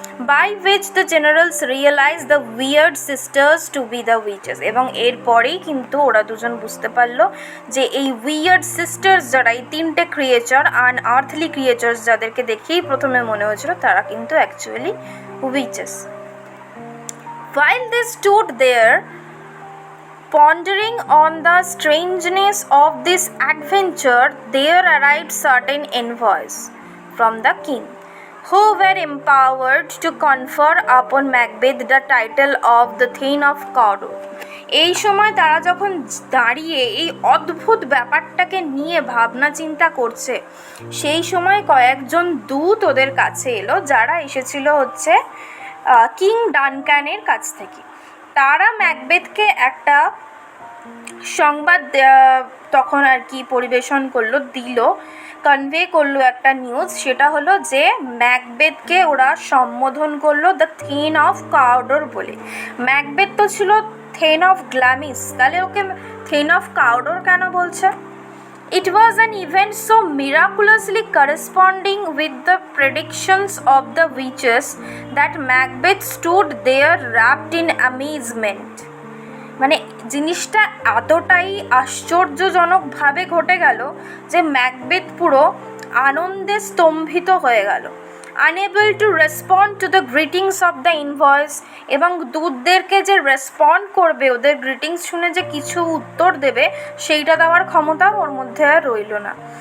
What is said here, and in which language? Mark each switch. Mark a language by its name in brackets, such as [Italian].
[English] by which the generals realise the weird sisters to be the witches, [Bangla] এবং এরপরেই কিন্তু ওরা দুজন বুঝতে পারলো যে এই উইয়ার্ড সিস্টার্স যারা, এই তিনটে ক্রিয়েচার, আনআর্থলি ক্রিয়েচার্স যাদেরকে দেখেই প্রথমে মনে হয়েছিল, তারা কিন্তু actually witches. [English] While they stood there pondering on the strangeness of this adventure, there arrived certain envoys from the king, who were empowered to confer upon Macbeth the title of the Thane of Cawdor. [Bangla] এই সময় তারা যখন দাঁড়িয়ে এই অদ্ভুত ব্যাপারটাকে নিয়ে ভাবনা চিন্তা করছে, সেই সময় কয়েকজন দূত ওদের কাছে এলো, যারা এসেছিল হচ্ছে কিং ডানকানের কাছ থেকে। তারা ম্যাকবেথকে একটা সংবাদ তখন আর কি পরিবেশন করলো, দিল, কনভে করলো একটা নিউজ। সেটা হলো যে ম্যাকবেথকে ওরা সম্বোধন করলো দ্য থেন অফ কাউডোর বলে। ম্যাকবেথ তো ছিল থেন অফ গ্ল্যামিস, তাহলে ওকে থেন অফ কাউডোর কেন বলছে? [English] It was an event so miraculously corresponding with the predictions of the witches that Macbeth stood there wrapped in amazement. [Bangla] মানে জিনিসটা এতটাই আশ্চর্যজনকভাবে ঘটে গেল যে ম্যাকবেথ পুরো আনন্দে স্তম্ভিত হয়ে গেল। [English] unable to respond to the greetings of the envoys, [Bangla] এবং দূতদেরকে যে রেসপন্ড করবে, ওদের গ্রিটিংস শুনে যে কিছু উত্তর দেবে, সেইটা দেওয়ার ক্ষমতা ওর মধ্যে আর রইল না।